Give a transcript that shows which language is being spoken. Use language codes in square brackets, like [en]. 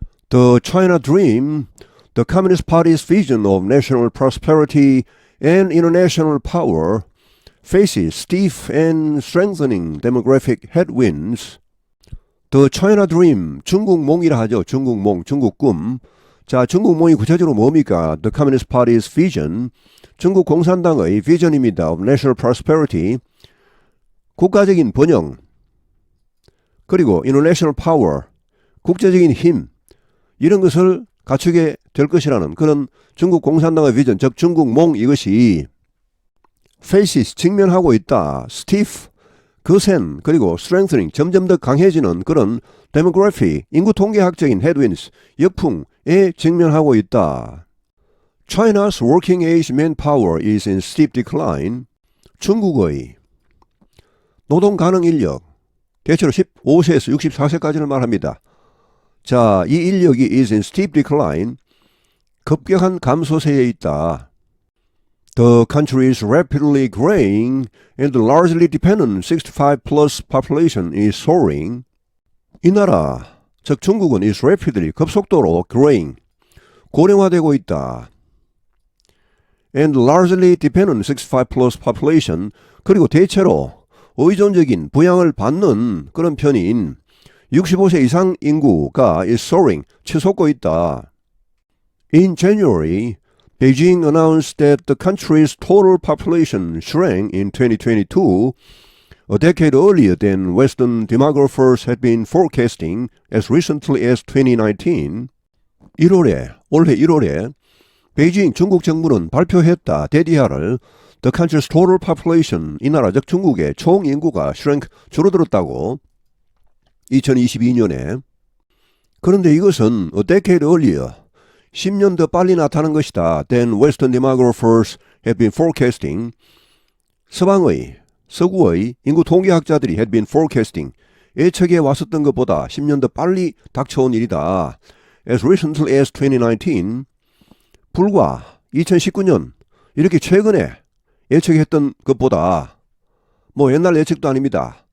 [en] The China Dream, the Communist Party's vision of national prosperity and international power, faces stiff and strengthening demographic headwinds. The China Dream, [ko] 중국몽이라 하죠. 중국몽, 중국꿈. 자, 중국몽이 구체적으로 뭡니까? [en] The Communist Party's vision, [ko] 중국 공산당의 비전입니다. [en] Of national prosperity, [ko] 국가적인 번영, 그리고 [en] international power, [ko] 국제적인 힘, 이런 것을 갖추게 될 것이라는 그런 중국 공산당의 비전, 즉 중국몽 이것이 faces, 직면하고 있다. stiff, 거센, 그리고 strengthening, 점점 더 강해지는 그런 demographic, 인구 통계학적인 headwinds, 역풍에 직면하고 있다. [en] China's working age manpower is in steep decline. [ko] 중국의 노동 가능 인력, 대체로 15세에서 64세까지를 말합니다. 자, 이 인력이 [en] is in steep decline, [ko] 급격한 감소세에 있다. [en] The country is rapidly graying and the largely dependent 65-plus population is soaring. [ko] 이 나라, 즉 중국은 [en] is rapidly, [ko] 급속도로 graying, 고령화되고 있다. [en] And largely dependent 65-plus population, [ko] 그리고 대체로 의존적인 부양을 받는 그런 편인 65세 이상 인구가 [en] is soaring, [ko] 치솟고 있다. [en] In January, Beijing announced that the country's total population shrank in 2022, a decade earlier than Western demographers had been forecasting as recently as 2019. [ko] 올해 1월에 베이징 중국 정부는 발표했다. 대디하를 [en] The country's total population, [ko] 이 나라 즉 중국의 총 인구가 shrank, 줄어들었다고 2022년에. 그런데 이것은 [en] a decade earlier, [ko] 10년 더 빨리 나타난 것이다. [en] Than Western demographers had been forecasting. [ko] 서구의 인구 통계학자들이 [en] had been forecasting. [ko] 예측해 왔었던 것보다 10년 더 빨리 닥쳐온 일이다. [en] As recently as 2019. [ko] 불과 2019년, 이렇게 최근에 예측했던 것보다, 뭐 옛날 예측도 아닙니다.